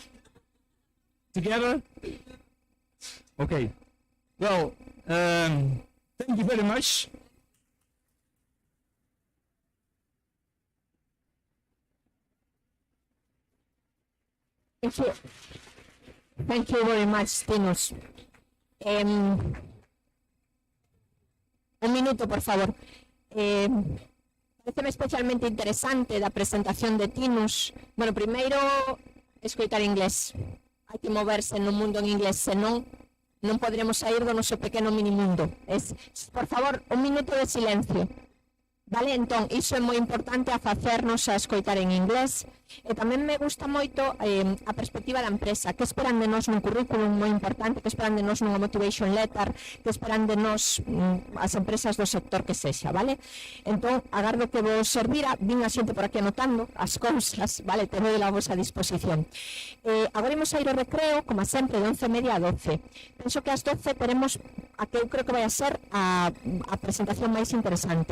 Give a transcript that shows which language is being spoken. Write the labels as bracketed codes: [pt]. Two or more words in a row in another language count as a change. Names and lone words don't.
[en] Together? Okay. Well, thank you very much. Thank you very much, Tinus. [gl] Un minuto, por favor. Pareceme especialmente interesante da presentación de Tinus. Bueno, primeiro, escoitar inglés. Hai que moverse no mundo en inglés, senón non podremos sair do noso pequeno minimundo. Por favor, un minuto de silencio. Vale, entón, iso é moi importante a facernos a escoitar en inglés. E tamén me gusta moito a perspectiva da empresa. Que esperan de nós nun currículum moi importante, que esperan de nós nunha [en] motivation letter, [gl] que esperan de nós as empresas do sector que sexa, vale? Entón, agardo que vos servira, vin a xente por aquí anotando as cousas, vale? Te vou a vosa disposición. Agora imos a ir ao recreo, como sempre, de 11:30 a 12. Penso que ás 12 teremos a que eu creo que vai a ser a presentación máis interesante.